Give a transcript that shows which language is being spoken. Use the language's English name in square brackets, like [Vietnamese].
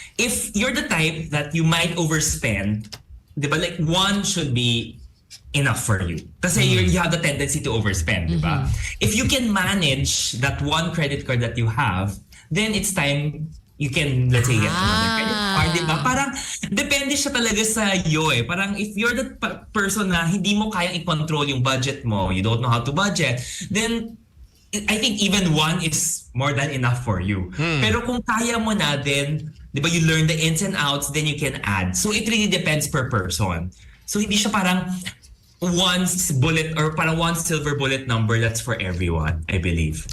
[English] If you're the type that you might overspend, di ba, like one should be enough for you. Kasi you have the tendency to overspend, di ba? If you can manage that one credit card that you have, then it's time you can, let's say, get another credit card, di ba? [Filipino] Parang, depende siya talaga sa iyo eh. [English] Parang, if you're the person na hindi mo kayang i-control yung budget mo, you don't know how to budget, then, I think even one is more than enough for you. Pero kung kaya mo na, then, di ba, you learn the ins and outs, then you can add. So, it really depends per person. So, hindi siya parang, one bullet or parang one silver bullet number that's for everyone, I believe.